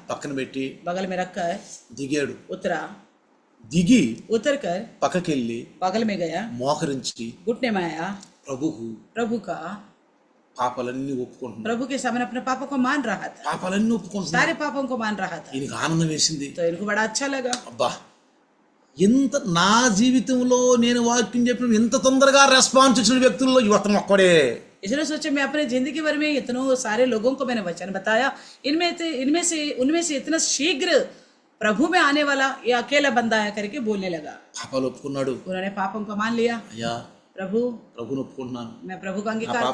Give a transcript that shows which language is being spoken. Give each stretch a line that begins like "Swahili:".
Telugu: పక్కన పెట్టి
Hindi: बगल में रखा है,
Telugu: దిగాడు.
Hindi: उतरा,
Telugu: దిగి
Hindi: उतर कर
Telugu: పక్కకెళ్ళి
Hindi: बगल में गया,
Telugu: మోకరించి
Hindi: घुटने में आया,
Telugu: ప్రభువు
Hindi: प्रभु का,
Telugu: పాపాలన్నీ ఒప్పుకుంటున్నాడు.
Hindi: प्रभु के सामने अपने पापों को मान रहा था,
Telugu: పాపాలన్నీ ఒప్పుకుంటున్నాడు.
Hindi: सारे पापों को मान रहा था।
Telugu: ఈయనకి ఆనందం వేసింది.
Hindi: तो इनको बड़ा अच्छा लगा,
Telugu: అబ్బా ఎంత నా జీవితంలో నేను వాక్యం చెప్పిన ఎంత తొందరగా రెస్పాన్స్ ఇచ్చిన వ్యక్తుల్లో యువతను ఒక్కడే.
Hindi: इसलिए सोचे मैं अपने जिंदगी भर में इतने सारे लोगों को मैंने वचन बताया, उनमें से इतना शीघ्र प्रभु में आने वाला ये अकेला बंदा है करके बोलने लगा।
Telugu: పాపాలు ఒప్పుకున్నాడు.
Hindi: उन्होंने पापों को मान लिया,
Telugu: అయ్యా
Hindi: प्रभु
Telugu: ప్రభుని ఒప్పుకుంటున్నాను,
Hindi: मैं प्रभु का
Telugu: నా
Hindi: अंगीकार करता